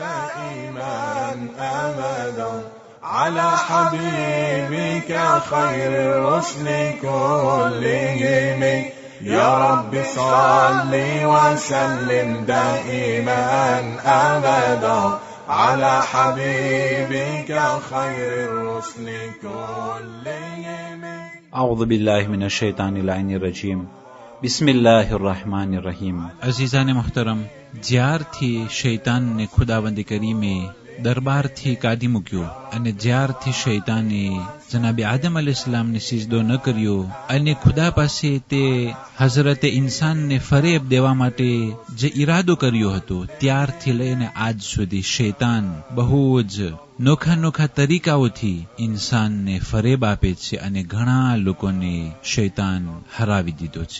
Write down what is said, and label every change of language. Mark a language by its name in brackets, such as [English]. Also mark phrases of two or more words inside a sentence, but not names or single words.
[Arabic] دائما أبدا على حبيبك خير الرسل كلهم يا رب صل وسلم دائما أبدا على حبيبك خير الرسل كلهم. أعوذ بالله من الشيطان اللعين الرجيم. بسم الله الرحمن الرحیم. [Gujarati] અઝીઝાને મુહતરમ, જ્યારથી શૈતાનને ખુદાબંધી કરી મેં દરબારથી કાઢી મૂક્યો અને જ્યારથી શૈતાને જનાબે આદમ અલૈહિસ્સલામને સિજદો ન કર્યો અને ખુદા પાસે તે હઝરતે ઇન્સાનને ફરેબ દેવા માટે જે ઈરાદો કર્યો હતો ત્યારથી લઈને આજ સુધી શૈતાન બહુ જ નોખા તરીકાઓથી ઇન્સાનને ફરેબ આપે છે અને ઘણા લોકોને શૈતાન હરાવી દીધો છે.